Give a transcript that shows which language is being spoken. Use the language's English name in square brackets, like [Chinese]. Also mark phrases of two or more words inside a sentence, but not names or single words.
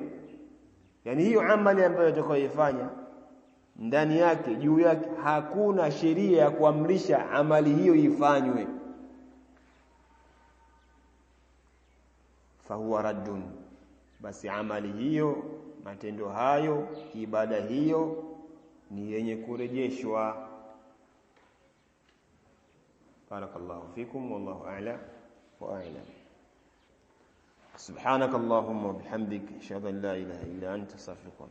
[Swahili] Yani hiyo amali ambayo utakayoifanya ndani yake, juu yake hakuna sheria ya kuamrisha amali hiyo ifanywe, [Arabic] فهو رد, [Swahili] basi amali hiyo, matendo hayo, ibada hiyo ni yenye kurejeshwa. [Arabic] بارك الله فيكم، والله أعلم وأعلم. سبحانك اللهم وبحمدك، أشهد أن لا إله إلا أنت، أستغفرك.